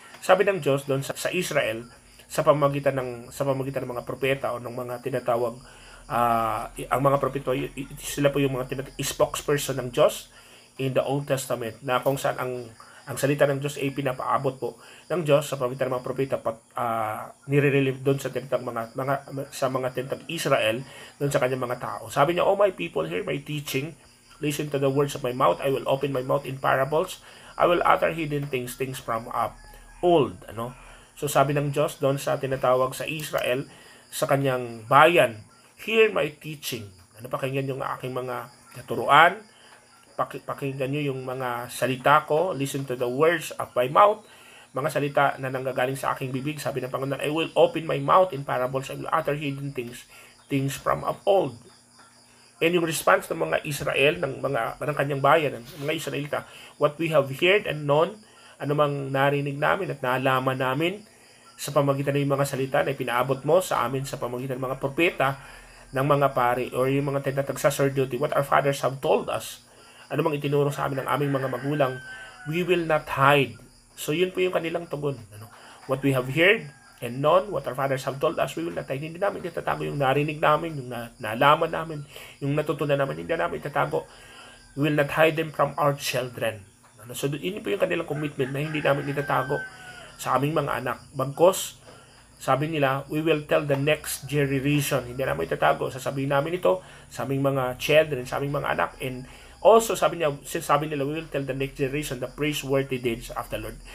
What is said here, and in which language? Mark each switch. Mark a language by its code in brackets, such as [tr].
[tl] Sabi ng Diyos doon sa Israel sa pamamagitan ng mga propeta o ng mga tinatawag ang mga propeta, sila po yung mga tinatawag spokesperson ng Diyos in the Old Testament, na kung saan ang salita ng Diyos ay pinapaabot po ng Diyos sa pamamagitan ng mga propeta, nire-relieve doon sa tinatawag mga tinatawag Israel doon sa kanyang mga tao. [en] Sabi niya, "Oh my people, hear my teaching. Listen to the words of my mouth. I will open my mouth in parables. I will utter hidden things from old." [tl] So sabi ng Diyos doon sa tinatawag sa Israel, sa kanyang bayan, [en] "Hear my teaching." [tl] Pakinggan yung aking mga katuruan, pakinggan nyo yung mga salita ko, [en] listen to the words of my mouth, [tl] mga salita na nanggagaling sa aking bibig. Sabi ng Panginoon, [en] I will open my mouth in parables, I will utter hidden things from of old. [tl] And yung response ng mga Israel, ng kanyang bayan, ng mga Israelita, [en] what we have heard and known, [tl] anumang narinig namin at naalaman namin sa pamagitan ng mga salita na ipinaabot mo sa amin sa pamagitan ng mga propeta, ng mga pari, or yung mga tinatag sacerdote, [en] what our fathers have told us, [tl] anumang itinuro sa amin ng aming mga magulang, [en] we will not hide. [tl] So yun po yung kanilang tugon. [en] What we have heard and known, what our fathers have told us, we will not hide. [tl] Hindi namin itatago yung narinig namin, yung nalaman namin, yung natutunan namin, hindi namin itatago. [en] We will not hide them from our children. [tl] So yun po yung kanilang commitment na hindi namin itatago sa aming mga anak. Bagkos, sabi nila, [en] we will tell the next generation. [tl] Hindi namin itatago. Sasabihin namin ito sa aming mga children, sa aming mga anak. [en] And also, [tl] sabi nila, [en] we will tell the next generation the praiseworthy deeds of the Lord.